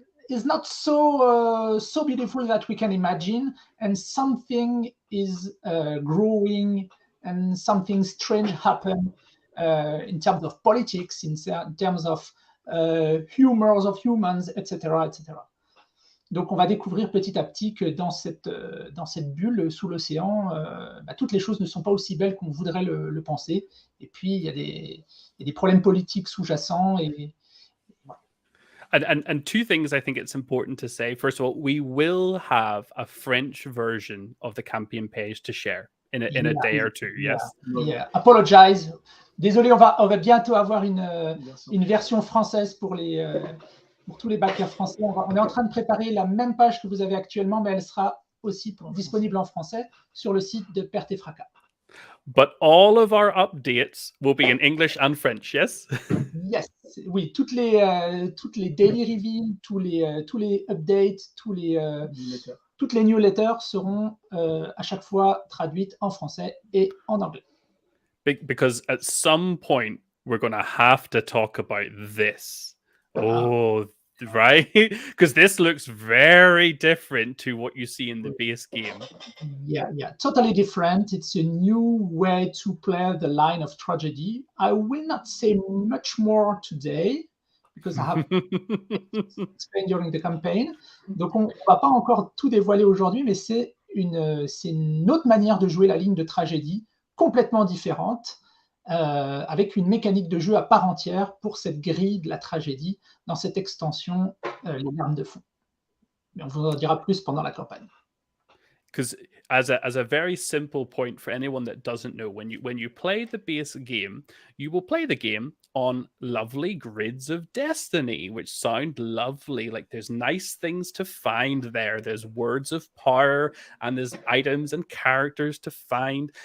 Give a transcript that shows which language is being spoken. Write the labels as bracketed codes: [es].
[en] is not so beautiful that we can imagine, and something is growing, and something strange happen in terms of politics, in terms of humors of humans, etc., etc. [fr] Donc, on va découvrir petit à petit que dans cette bulle sous l'océan, toutes les choses ne sont pas aussi belles qu'on voudrait le penser. Et puis, il y a des problèmes politiques sous-jacents. Et voilà. [en] And two things I think it's important to say. First of all, we will have a French version of the campaign page to share in a day or two. Yes. Yeah. Apologize. [fr] Désolé, on va bientôt avoir une version française pour tous les backers français. On est en train de préparer la même page que vous avez actuellement, mais elle sera aussi disponible en français sur le site de Perte et Fracas. [en] But all of our updates will be in English and French, yes? [fr] Yes, oui, toutes les daily reveals, tous les updates, toutes les newsletters seront à chaque fois traduites en français et en anglais. [en] Because at some point, we're going to have to talk about this. Oh, right? Because this looks very different to what you see in the base game. Yeah, totally different. It's a new way to play the line of tragedy. I will not say much more today because I have explained during the campaign. [fr] Donc, on ne va pas encore tout dévoiler aujourd'hui, mais c'est une autre manière de jouer la ligne de tragédie, complètement différente, avec une mécanique de jeu à part entière pour cette grille de la tragédie dans cette extension, les larmes de fond. Mais on vous en dira plus pendant la campagne. [en] Because as a very simple point for anyone that doesn't know, when you play the base game, you will play the game on lovely grids of destiny, which sound lovely. Like there's nice things to find there. There's words of power and there's items and characters to find.